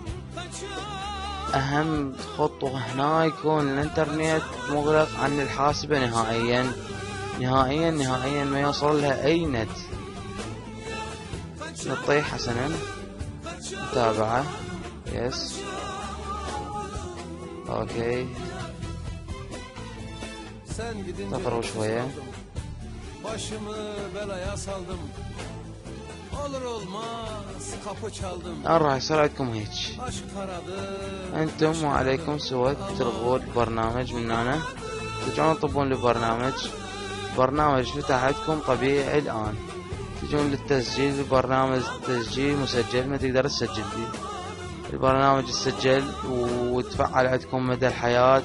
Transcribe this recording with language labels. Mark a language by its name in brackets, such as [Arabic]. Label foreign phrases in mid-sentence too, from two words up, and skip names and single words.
[Arabic] اهم خطوة هنا يكون الانترنت مغلق عن الحاسبة نهائيا نهائيا نهائيا، ما يوصل لها اي نت. نطيح حسنا، متابعة. [English] yes okay [Arabic] انتظروا شوية. [Turkish] Başımı belaya saldım. Olur olmaz kapı çaldım. [Arabic] الآن راح يصير عندكم هيك، [Turkish] Aşk aradım. [Arabic] انتم وعليكم سوى تلغوا البرنامج من هنا، ترجعون تطبون البرنامج. برنامج فتح عندكم طبيعي الآن، تجون للتسجيل. البرنامج تسجيل مسجل، ما تقدر تسجل فيه. البرنامج يسجل وتفعل عندكم مدى الحياة.